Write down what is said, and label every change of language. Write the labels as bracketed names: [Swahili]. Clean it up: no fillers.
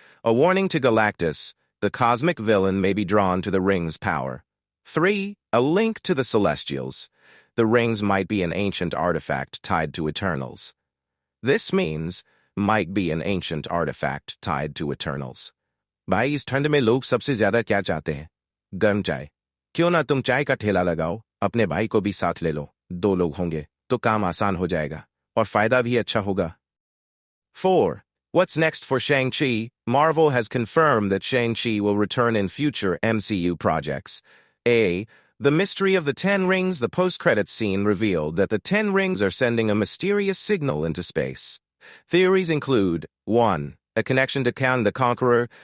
[English] A warning to Galactus. The cosmic villain may be drawn to the ring's power. 3. A link to the Celestials. The rings might be an ancient artifact tied to Eternals. This means might be an ancient artifact tied to Eternals. [Hindi] भाई इस ठंड में लोग सबसे ज्यादा क्या चाहते हैं? गर्म चाय। क्यों ना तुम चाय का ठेला लगाओ, अपने भाई को भी साथ ले लो। 2 लोग होंगे तो काम आसान हो जाएगा और फायदा भी अच्छा होगा. [English] 4. What's next for Shang-Chi? Marvel has confirmed that Shang-Chi will return in future MCU projects. A. The Mystery of the 10 Rings. The post-credits scene revealed that the 10 rings are sending a mysterious signal into space. Theories include 1. A connection to Kang the Conqueror.